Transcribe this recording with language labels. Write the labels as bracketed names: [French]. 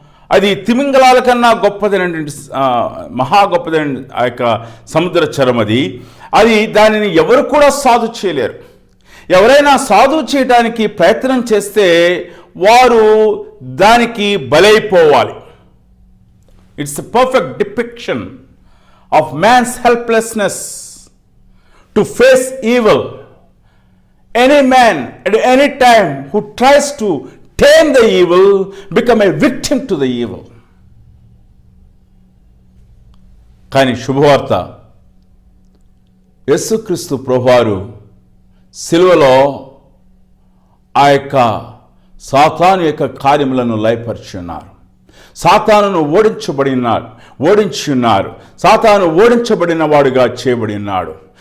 [Telugu] అది తిమింగలాల కన్నా గొప్పదైనటువంటి మహా గొప్పదైన ఆ యొక్క సముద్ర చరం. అది దానిని ఎవరు కూడా సాధు చేయలేరు. ఎవరైనా సాధు చేయడానికి ప్రయత్నం చేస్తే వారు దానికి బలైపోవాలి. [English] It's a perfect depiction of man's helplessness to face evil. Any man at any time who tries to tame the evil, become a victim to the evil. [Telugu] కానీ శుభవార్త, యేసుక్రీస్తు ప్రభువారు సిలువలో ఆ యొక్క సాతాను యొక్క కార్యములను లయపరిచి ఉన్నారు. సాతానును ఓడించి ఉన్నారు. సాతాను ఓడించబడిన వాడుగా చేయబడి ఉన్నాడు.